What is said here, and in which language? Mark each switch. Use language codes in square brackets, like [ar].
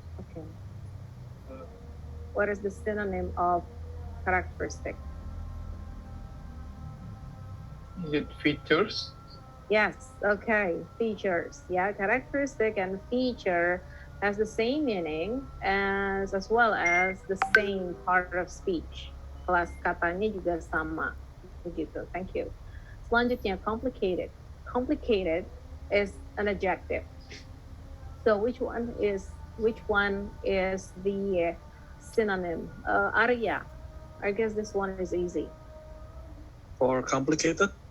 [en] Okay. What is the synonym of characteristic? Is it features? Yes, okay. Features. Yeah, characteristic and feature has the same meaning as well as the same part of speech. [id] Kelas katanya juga sama. Begitu. Thank you. Selanjutnya, complicated. [en] Complicated is an adjective. So which one is the synonym? Arya. I guess this one is easy. For complicated,